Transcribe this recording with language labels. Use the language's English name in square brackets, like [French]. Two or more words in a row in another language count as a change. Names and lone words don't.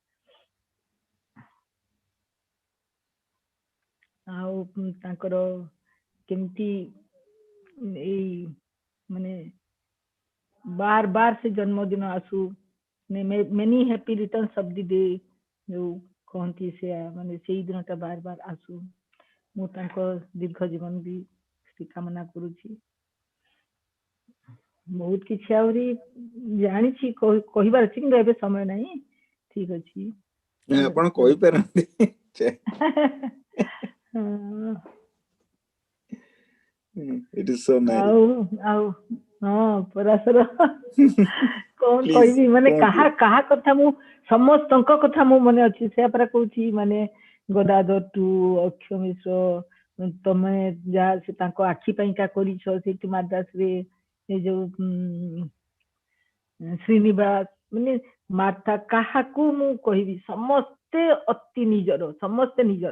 [Odia] ଆଉ ତାଙ୍କର କେମିତି ଏଇ ମାନେ ବାର ବାର ସେ ଜନ୍ମଦିନ ଆସୁ, [English] many happy returns of the day [Odia] ଯୋଉ କହନ୍ତି, ସେ ମାନେ ସେଇ ଦିନଟା ବାର ବାର ଆସୁ। ମୁଁ ତାଙ୍କ ଦୀର୍ଘ ଜୀବନ ବି କାମନା କରୁଛି। ବହୁତ କିଛି ଆହୁରି ଜାଣିଛି କହିବାର ଅଛି, କିନ୍ତୁ ଏବେ ସମୟ ନାହିଁ। ଠିକ ଅଛି, ଆପଣ କହିପାରନ୍ତି। [English] It is so nice. [Odia] ଆଉ ହଁ ପରାଶର କଣ କହିବି, ମାନେ କାହା କଥା ମୁଁ ସମସ୍ତଙ୍କ କଥା ମୁଁ ମନେ ଅଛି, ସେ ପରା କହୁଛି, ମାନେ ଗଦାଧର ଟୁ ଅକ୍ଷୟ ମିଶ୍ର, ତମେ ଯାହା ସେ ତାଙ୍କ ଆଖି ପାଇଁକା କରିଛ ସେଇଠି ମାଦ୍ରାସରେ, ଏ ଯୋଉ ଶ୍ରୀନିବାସ, ମାନେ ମାର୍ଥା, କାହାକୁ ମୁଁ କହିବି, ସମସ୍ତେ ଅତି ନିଜର, ସମସ୍ତେ ନିଜର।